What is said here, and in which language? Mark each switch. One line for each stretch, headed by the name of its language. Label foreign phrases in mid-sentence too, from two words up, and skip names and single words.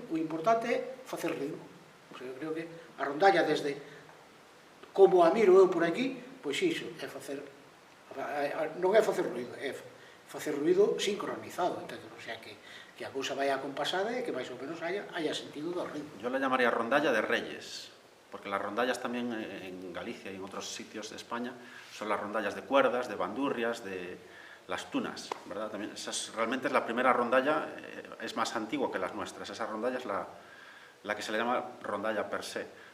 Galician: O importante é facer ruido. Eu creo que a rondalla desde como a miro eu por aquí, pois iso, é facer, non é facer ruido, é facer ruido sincronizado, entendo? O sea, que a cousa vai acompasada e que máis ou menos haya sentido do ritmo.
Spanish: Yo la llamaría rondalla de reyes, porque las rondallas también en Galicia y en otros sitios de España son las rondallas de cuerdas, de bandurrias, de las tunas, ¿verdad? También, realmente es la primera rondalla, es más antigua que las nuestras, esa rondalla es la que se le llama rondalla per se.